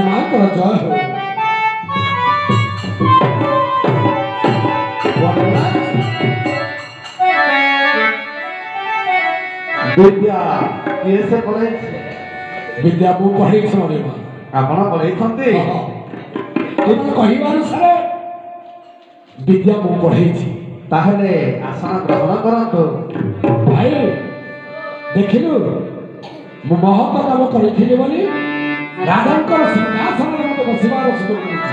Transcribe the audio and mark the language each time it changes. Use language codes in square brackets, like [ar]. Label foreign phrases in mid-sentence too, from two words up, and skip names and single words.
[or] ମାଙ୍କର ଜୟ ହଉ। ବିଦ୍ୟା କିଏ ସେ ପଢ଼େ विद्या ମୁଁ ପଢ଼େଇଛି ମଣିମା। ଆପଣ ପଢ଼େଇଛନ୍ତି ତୁମେ କହିବା ଅନୁସାରେ ବିଦ୍ୟା ମୁଁ ପଢ଼େଇଛି। ତାହେଲେ ଆସନ ଗ୍ରହଣ କରନ୍ତୁ। ଭାଇ ଦେଖିଲୁ ମୁଁ ମହତ କାମ କରିଥିଲି ବୋଲି ରାଜାଙ୍କର ସିଂହାସନରେ ମୋତେ ବସିବାର ସୁଯୋଗ ମିଳିଛି।